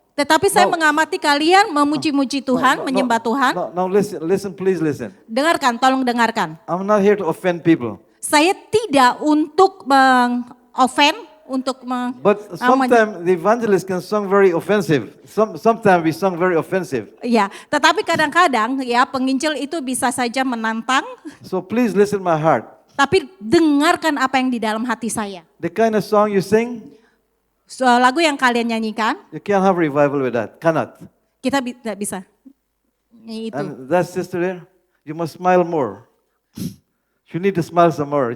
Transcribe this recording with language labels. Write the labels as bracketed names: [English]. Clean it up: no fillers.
[Indonesian] Tetapi saya mengamati kalian memuji-muji Tuhan, menyembah Tuhan. [English] Now listen, please listen. [Indonesian] Dengarkan, tolong dengarkan. [English] I'm not here to offend people. [Indonesian] Saya tidak untuk meng-offend, [English] But sometimes the evangelist can sing very offensive. Sometimes we sing very offensive. [Indonesian] Ya, tetapi kadang-kadang ya penginjil itu bisa saja menantang. [English] So please listen my heart. [Indonesian] Tapi dengarkan apa yang di dalam hati saya. [English] The kind of song you sing, [Indonesian] Lagu yang kalian nyanyikan, [English] you can't have revival with that. Cannot. [Indonesian] kita tidak bisa. Itu. [English] And that sister there, you must smile more. You need to smile some more.